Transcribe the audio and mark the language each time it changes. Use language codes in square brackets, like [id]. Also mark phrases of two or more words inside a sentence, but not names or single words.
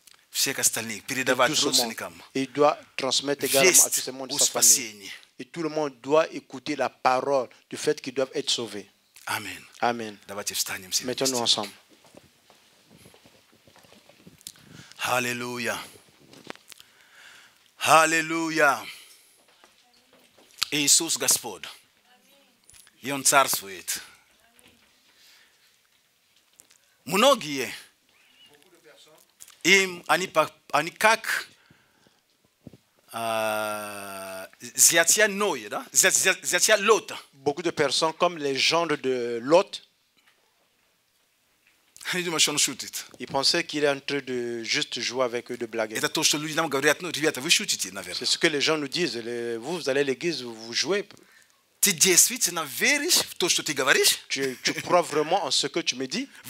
[fr] Il doit transmettre également à tout ce monde de sa famille. Et tout le monde doit écouter la parole du fait qu'ils doivent être sauvés. Amen. Amen. Mettons-nous ensemble. Alléluia. Alléluia. [ru] Иисус Господь. И Он царствует. Многие им они как зятья Ноя, да? Зятья Лота. [fr] Beaucoup de personnes comme les gendres de Lot, ils pensaient qu'il est en train de juste jouer avec eux, de blaguer. C'est ce que les gens nous disent. Vous allez à l'église, vous jouez. Tu crois vraiment en ce que tu me dis?